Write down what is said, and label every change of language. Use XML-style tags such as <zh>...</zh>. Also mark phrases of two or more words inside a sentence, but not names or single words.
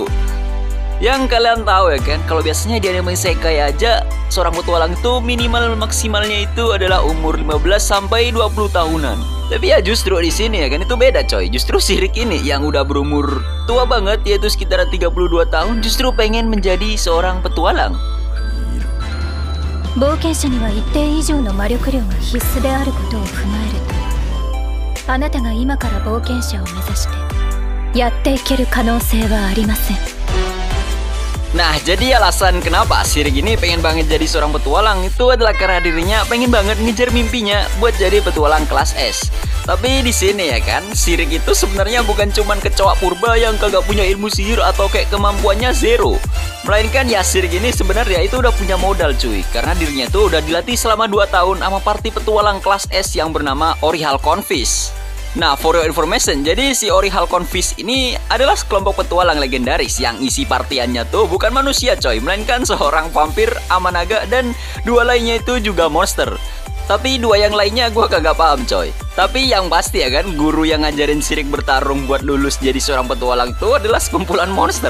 <id>Yang kalian tahu ya kan, kalau biasanya di anime isekai aja seorang petualang itu minimal maksimalnya itu adalah umur 15 sampai 20 tahunan. Tapi ya justru di sini ya kan itu beda coy. Justru si Rick ini yang udah berumur tua banget, yaitu sekitar 32 tahun, justru pengen menjadi seorang petualang.</id> <ja>冒険者には一定以上の魔力量が必須であることを踏まえると、あなたが今から冒険者を目指してやっていける可能性はありません。</ja> <id>Nah, jadi alasan kenapa si Rick ini pengen banget jadi seorang petualang itu adalah karena dirinya pengen banget ngejar mimpinya buat jadi petualang kelas S. Tapi di sini ya kan, si Rick itu sebenarnya bukan cuman kecoa purba yang kagak punya ilmu sihir atau kayak kemampuannya zero. Melainkan ya si Rick ini sebenarnya itu udah punya modal cuy, karena dirinya tuh udah dilatih selama 2 tahun sama party petualang kelas S yang bernama Orihal Confice. Nah,</id> <en>for your information,</en> <id>jadi si Orihal Confice ini adalah sekelompok petualang legendaris yang isi partiannya tuh bukan manusia coy, melainkan seorang vampir, amanaga, dan 2 lainnya itu juga monster. Tapi 2 yang lainnya gue kagak paham coy. Tapi yang pasti ya kan, guru yang ngajarin si Rick bertarung buat lulus jadi seorang petualang tuh adalah sekumpulan monster.</id>